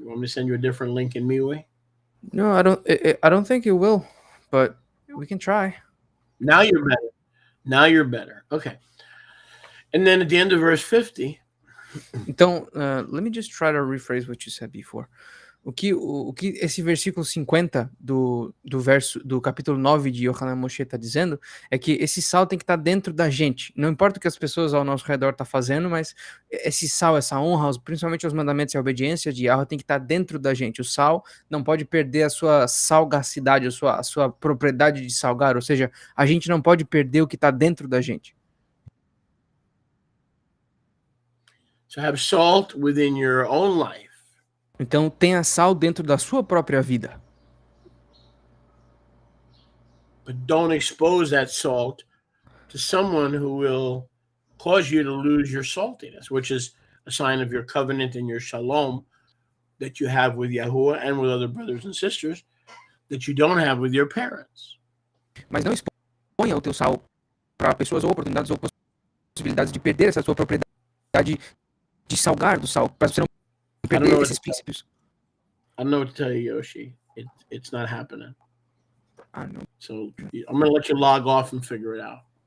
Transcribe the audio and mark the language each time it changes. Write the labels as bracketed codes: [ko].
[en] You want me to send you a different link in MeWe? No, I don't think it will, but we can try. Now you're better. Now you're better. Okay. And then at the end of verse 50, Então, let me just try to rephrase what you said before. [pt] O que esse versículo 50 do capítulo 9 de Yohanan Moshe está dizendo é que esse sal tem que estar dentro da gente. Não importa o que as pessoas ao nosso redor estão fazendo, mas esse sal, essa honra, principalmente os mandamentos e a obediência de Yahweh tem que estar dentro da gente. O sal não pode perder a sua salgacidade, a sua propriedade de salgar, ou seja, a gente não pode perder o que está dentro da gente. [en] so have salt within your own life. [pt] Então tenha sal dentro da sua própria vida. [en] But don't expose that salt to someone who will cause you to lose your saltiness, which is a sign of your covenant and your shalom that you have with Yahuwah and with other brothers and sisters that you don't have with your parents. [pt] Mas não exponha o teu sal para pessoas ou oportunidades ou possibilidades de perder essa sua propriedade de salgar do sal, para você não perder esses princípios. [en] I don't know what to tell you, Yoshi. It's not happening. I know. So I'm going to let you log off and figure it out.